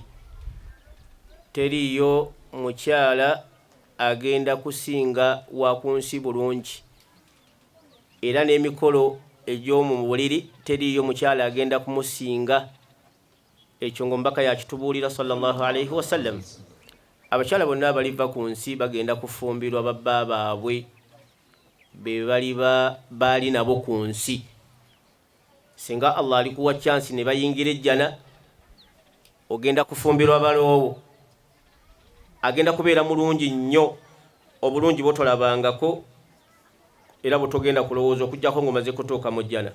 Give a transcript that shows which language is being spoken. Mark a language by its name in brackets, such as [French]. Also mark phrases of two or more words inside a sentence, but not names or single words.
[Ganda] Teriiyo mukyala agenda kusinga wa ku nsi bulungi, era n'emikolo egy'omu buliri teriiyo mukyala agenda kumusinga. Ekyo ng'omubaka yakitubuulira [Arabic] صلى الله عليه وسلم. [Ganda] Abakyala bonna abaliva ku nsi bagenda kufumbirwa babba baabwe be baali nabo ku nsi. Singa Allah alikuwa chance ne bayingira ejjana, ogenda kufumbirwa baloowo, agenda kubeera mulungi nnyo, obulungi bwotolabangako era bwotogenda kulowooza okujjako ng'omaze kutuuka mu jjana.